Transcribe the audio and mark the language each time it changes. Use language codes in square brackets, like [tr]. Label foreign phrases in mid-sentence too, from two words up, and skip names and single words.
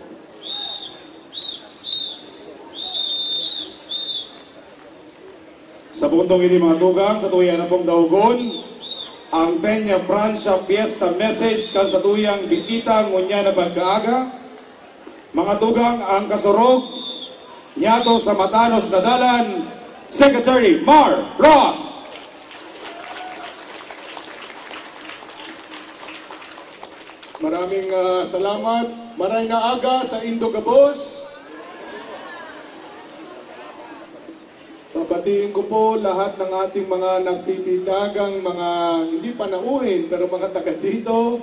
[bik] Sa puntong ini mga tugang, sa tuyang na pong daugon, ang Peña Francia Fiesta Message kan sa tuyang bisita ngunya na pagkaaga. Mga tugang, ang kasurog, nyato sa Matanos na dalan, Secretary Mar Ross. [tl] Maraming salamat. [bik] Maray na aga sa Indogabos. [tl] Babatiin ko po lahat ng ating mga nagpipitagang mga hindi pa nauhin pero mga taga dito.